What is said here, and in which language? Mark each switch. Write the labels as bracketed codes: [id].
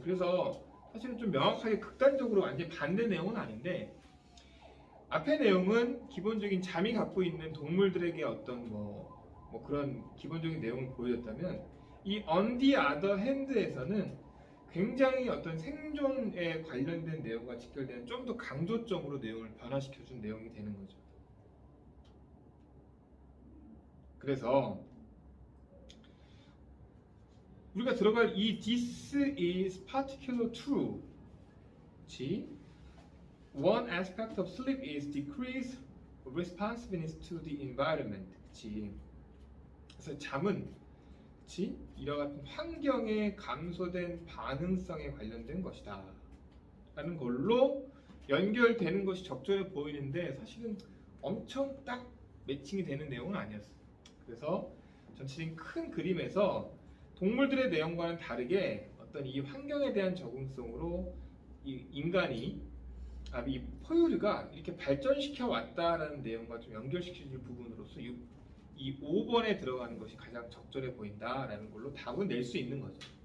[ko] 그래서 사실은 좀 명확하게 극단적으로 완전 반대 내용은 아닌데 앞의 내용은 기본적인 잠이 갖고 있는 동물들에게 어떤 뭐 그런 기본적인 내용을 보여줬다면 이 on the other hand에서는 굉장히 어떤 생존에 관련된 내용과 직결되는 좀 더 강조점으로 내용을 변화시켜준 내용이 되는 거죠. 그래서 우리가 들어갈 이 [en] this is particular true. One aspect of sleep is decreased responsiveness to the environment. [ko] 그래서 잠은 이와 같은 환경에 감소된 반응성에 관련된 것이다 라는 걸로 연결되는 것이 적절해 보이는데 사실은 엄청 딱 매칭이 되는 내용은 아니었어요. 그래서 전체적인 큰 그림에서 동물들의 내용과는 다르게 어떤 이 환경에 대한 적응성으로 이 인간이 이 포유류가 이렇게 발전시켜 왔다라는 내용과 좀 연결시켜줄 부분으로서 이 5번에 들어가는 것이 가장 적절해 보인다라는 걸로 답은 낼 수 있는 거죠.